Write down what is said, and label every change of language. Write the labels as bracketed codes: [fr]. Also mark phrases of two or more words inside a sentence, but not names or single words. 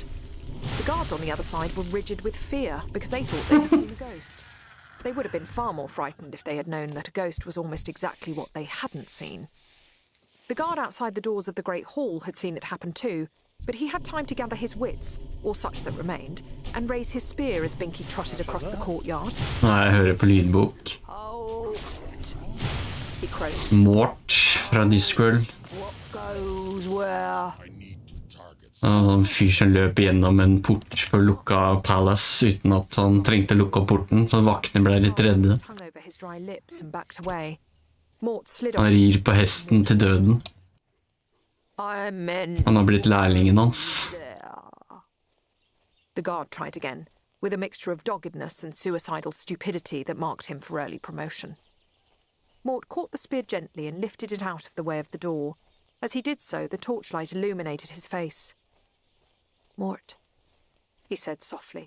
[en] The guards on the other side were rigid with fear because they thought they had seen a ghost. They would have been far more frightened if they had known that a ghost was almost exactly what they hadn't seen. The guard outside the doors of the Great Hall had seen it happen too, but he had time to gather his wits, or such that remained, and raise his spear as Binky trotted across the courtyard. [no] Nei, jeg hører på lydbok. [en] He crowed. [no] Mort fra Discworld. [en] What goes where? [no] En sånn fyr som løp gjennom en port på lukka palace uten at han trengte lukke opp porten, så vaktene ble litt redde. [en] Hung over his dry lips and backed away. Mort slid [no] Han rir på hesten til døden. Han har blitt lærlingen hans. [en] The guard tried again, with a mixture of doggedness and suicidal stupidity that marked him for early promotion. Mort caught the spear gently and lifted it out of the way of the door. As he did so, the torchlight illuminated his face. Mort, he said softly.